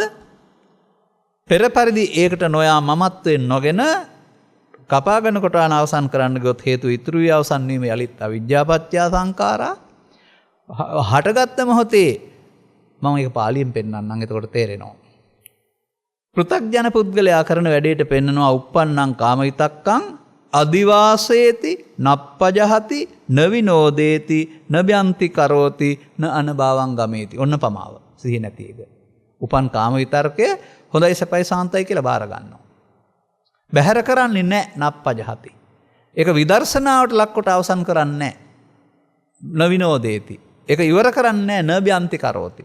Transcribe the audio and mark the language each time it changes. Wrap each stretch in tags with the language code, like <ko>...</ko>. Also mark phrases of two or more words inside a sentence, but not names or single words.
<si>පෙර පරිදි ඒකට නොයා මමත්වයෙන් නොගෙන කපාගෙන කොටාන අවසන් කරන්න ගියොත් හේතු ඉතුරු වී අවසන් වීම යලිත්</si> <pi>අවිජ්ජාපත්‍ය සංඛාරා.</pi> <si>හටගත්ත මොහොතේ මම ඒක පාලියෙන් පෙන්නන්නම් එතකොට තේරෙනවා. පෘථග්ජන පුද්ගලයා කරන වැඩේට පෙන්නනවා</si> <pi>uppannam කාමවිතක්කං අදිවාසේති නප්පජහති නවිනෝදේති නබ්‍යන්ති කරෝති න අනභවං ගමේති.</pi> <si>ඔන්න පමාව. සිහි නැති එක. උපන් කාම විතර්කය හොඳයි සපයි සාන්තයි කියලා බාර ගන්නවා. බැහැර කරන්නේ නැහැ නප්පජහති. ඒක විදර්ශනාවට ලක්කොට අවසන් කරන්නේ නැහැ. නවිනෝදේති. ඒක ඉවර කරන්නේ නැහැ</si> <pi>නබ්‍යන්ති කරෝති.</pi>